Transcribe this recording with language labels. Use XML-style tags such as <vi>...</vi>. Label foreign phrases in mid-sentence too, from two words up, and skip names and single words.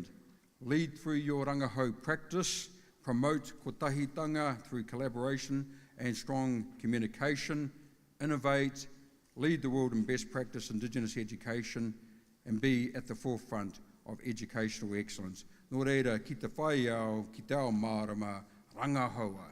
<en>Lead through your Rangahau practice, promote kotahitanga through collaboration and strong communication, innovate, lead the world in best practice Indigenous education, and be at the forefront of educational excellence.</en> <mi>Nō reira, ki te whai au, ki te ao mārama, Rangahaua.</mi>